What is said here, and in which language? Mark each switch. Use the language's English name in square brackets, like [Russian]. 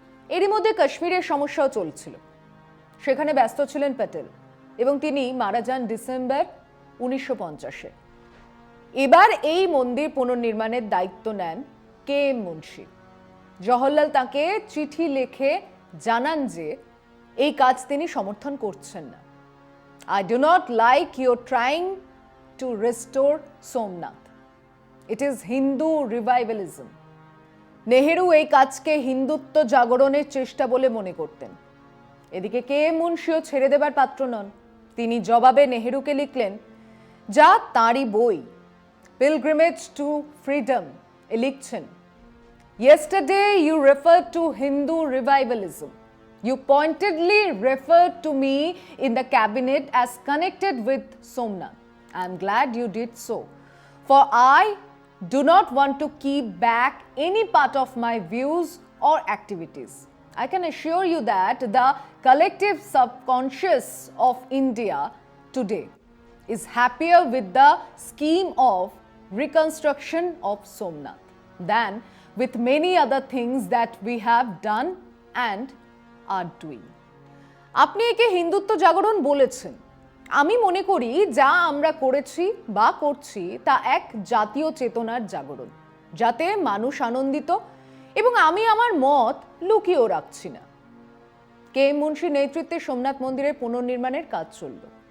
[Bangla] এরই মধ্যে কাশ্মীরের সমস্যাও চলছিল, সেখানে ব্যস্ত ছিলেন প্যাটেল, এবং তিনি মারা যান ডিসেম্বর 1950-এ। এবার এই মন্দির পুনর্নির্মাণের দায়িত্ব নেন KM মুন্সি। জওহরলাল তাকে চিঠি লিখে জানান যে এই কাজ তিনি সমর্থন করছেন না। [English] I do not like your trying to restore Somnath. It is Hindu revivalism. [Bangla] Nehru এই কাজকে হিন্দুত্ব জাগরণের চেষ্টা বলে মনে করতেন। এদিকে KM মুন্সিও ছেড়ে দেবার পাত্র নন। তিনি জবাবে নেহেরুকে লিখলেন, যা তাঁরই বই পিলগ্রিমেজ টু ফ্রিডম এ লিখছেন, [English] Yesterday you referred to Hindu revivalism. You pointedly referred to me in the cabinet as connected with Somnath. I am glad you did so, for I do not want to keep back any part of my views or activities. I can assure you that the collective subconscious of India today is happier with the scheme of reconstruction of Somnath than with many other things that we have done and are doing. [Bangla] আপনি একে হিন্দুত্ব জাগরণ বলেছেন। আমি মনে করি যা আমরা করেছি বা করছি তা এক জাতীয় চেতনার জাগরণ, যাতে মানুষ আনন্দিত, এবং আমি আমার মত লুকিয়েও রাখছি না। KM মুন্সির নেতৃত্বে সোমনাথ মন্দিরের পুনর্নির্মাণের কাজ চলল।